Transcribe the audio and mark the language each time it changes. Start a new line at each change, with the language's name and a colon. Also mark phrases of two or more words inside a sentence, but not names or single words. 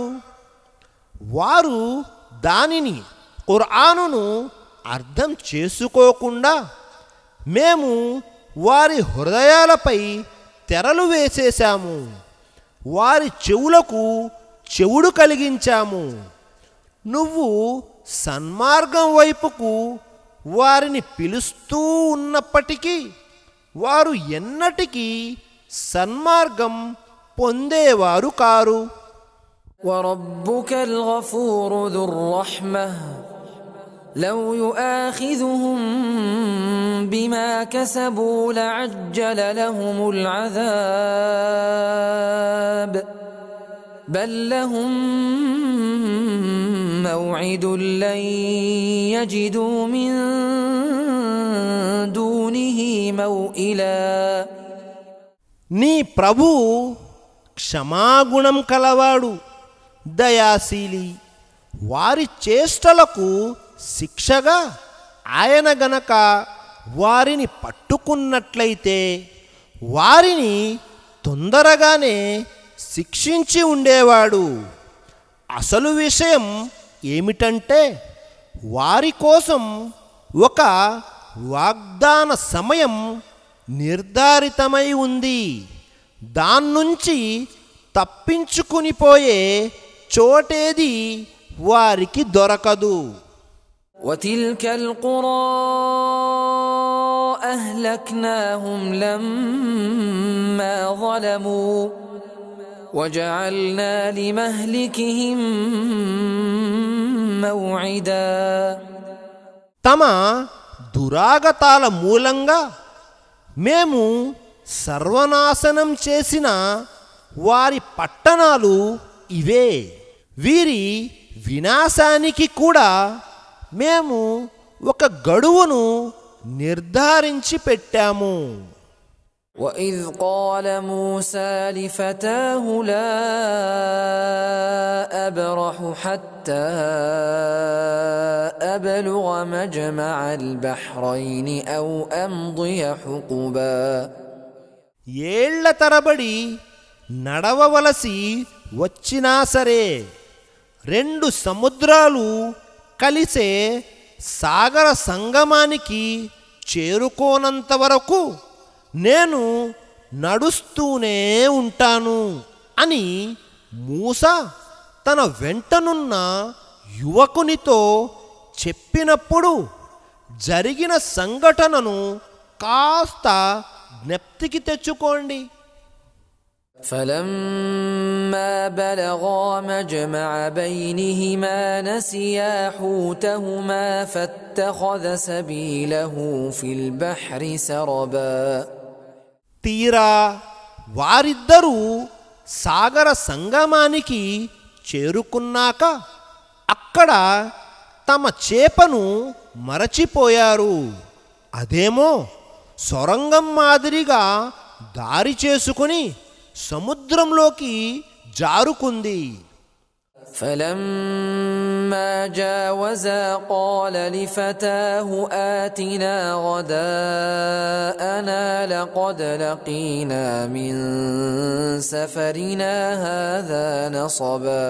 Telugu: వారు దానిని ఖురానును అర్థం చేసుకోకుండా మేము వారి హృదయాలపై తెరలు వేసేశాము, వారి చెవులకు చెవుడు కలిగించాము. నువ్వు సన్మార్గం వైపుకు వారిని పిలుస్తూ ఉన్నప్పటికీ వారు ఎన్నటికీ సన్మార్గం పొందేవారు కారు.
Arabic: وربك الغفور ذو الرحمة لو يؤاخذهم بما كسبوا لعجل لهم العذاب بل لهم موعد لن يجدوا من دونه موئلا.
Telugu: నీ ప్రభువు క్షమాగుణం కలవాడు, దయాశీలి. వారి చేష్టలకు శిక్షగా ఆయన గనక వారిని పట్టుకున్నట్లయితే వారిని తొందరగానే శిక్షించి ఉండేవాడు. అసలు విషయం ఏమిటంటే వారి కోసం ఒక వాగ్దాన సమయం నిర్ధారితమై ఉంది. దాన్నుంచి తప్పించుకునిపోయే చోటేది వారికి దొరకదు.
Arabic: وتلك القرى أهلكناهم لما ظلموا وجعلنا لمهلكهم موعدا.
Telugu: తమ దురాగతాల మూలంగా మేము సర్వనాశనం చేసిన వారి పట్టణాలు ఇవే. వీరి వినాశానికి కూడా మేము ఒక గడువును నిర్ధారించి పెట్టాము.
Arabic: وَإِذْ قَالَ مُوسَى لِفَتَاهُ لَا أَبْرَحُ حَتَّى أَبْلُغَ مَجْمَعَ الْبَحْرَيْنِ أَوْ أَمْضِيَ حُقُبًا.
Telugu: ఏళ్ల తరబడి నడవవలసి వచ్చినా సరే, రెండు సముద్రాలు కలిసే సాగర సంగమానికి చేరుకోనంత వరకు నేను నడుస్తూనే ఉంటాను అని మూసా తన వెంటనున్న యువకునితో చెప్పినప్పుడు జరిగిన సంఘటనను కాస్త జ్ఞప్తికి తెచ్చుకోండి.
Arabic: فَلَمَّا بَلَغَا مَجْمَعَ بَيْنِهِمَا نَسِيَا حُوتَهُمَا فَاتَّخَذَ سَبِيلَهُ فِي الْبَحْرِ سَرَبًا.
Telugu: తీరా వారిద్దరూ సాగర సంగమానికి చేరుకున్నాక అక్కడ తమ చేపను మరచిపోయారు. అదేమో సొరంగం మాదిరిగా దారి చేసుకుని సముద్రంలోకి జారుకుంది.
Arabic: فَلَمَّا جَاوَزَا قَالَ لِفَتَاهُ آتِنَا غَدَاءَنَا لَقَدْ لَقِينَا مِنْ سَفَرِنَا هَذَا نَصَبًا.